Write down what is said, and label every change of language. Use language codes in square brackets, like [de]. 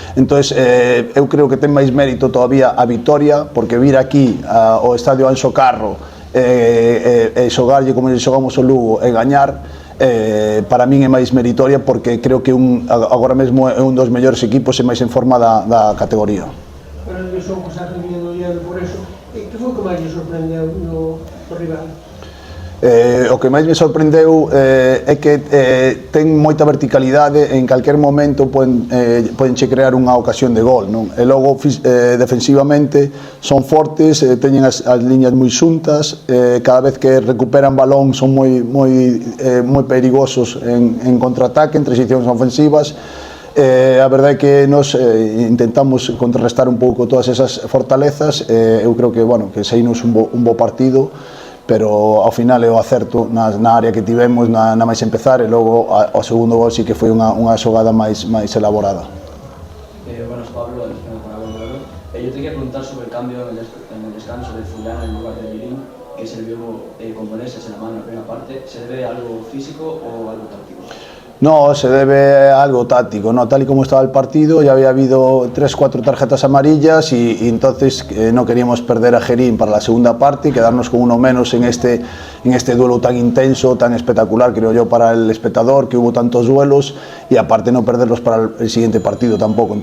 [gl] Entonces, eu creo que ten máis mérito todavía a vitoria, porque vir aquí ao estadio Anxo Carro e xogarlle como xogamos o Lugo e gañar, para min é máis meritoria porque creo que agora mesmo é un dos mellores equipos e máis en forma da categoría. Pero eu son que está rendindo por eso. Que foi o que máis lle sorprendeu no rival? O que máis me sorprendeu é que ten moita verticalidade, en calquer momento podenche crear unha ocasión de gol, non? E logo defensivamente son fortes, teñen as liñas moi xuntas, cada vez que recuperan balón son moi perigosos en contraataque, en transicións ofensivas. A verdade é que nos intentamos contrarrestar un pouco todas esas fortalezas. Eu creo que, bueno, que saímos un bo partido, pero ao final é o acerto na área que tivemos na máis empezar, e logo o segundo gol sí que foi unha xogada máis elaborada. [es] Buenas, Pablo, yo te quería preguntar sobre el cambio en el descanso de Fullana en lugar de Mirín, que se vio con Boneses en la mano en la primera parte. ¿Se debe a algo físico o algo táctico? No, se debe a algo táctico, ¿no? Tal y como estaba el partido, ya había habido 3-4 tarjetas amarillas y entonces no queríamos perder a Gerín para la segunda parte y quedarnos con uno menos en este duelo tan intenso, tan espectacular, creo yo, para el espectador, que hubo tantos duelos, y aparte no perderlos para el siguiente partido tampoco.